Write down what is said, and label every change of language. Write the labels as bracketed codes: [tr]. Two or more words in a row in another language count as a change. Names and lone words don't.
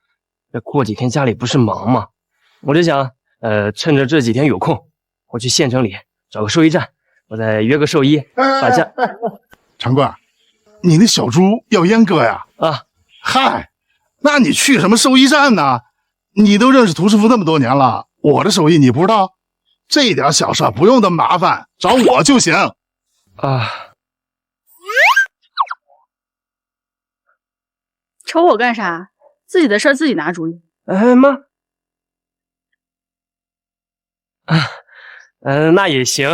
[zh] 這過幾天家裡不是忙嗎？我就想，趁着這幾天有空，我去縣城裡找個獸醫站，我再約個獸醫把家。長貴，你那小豬要閹割呀？啊，嗨，那你去什麼獸醫站呢？你都認識涂師傅那麼多年了，我的手藝你不知道？這一點小事不用那麼麻煩，找我就行。啊。瞅我幹啥？自己的事兒自己拿主意。媽。那也行。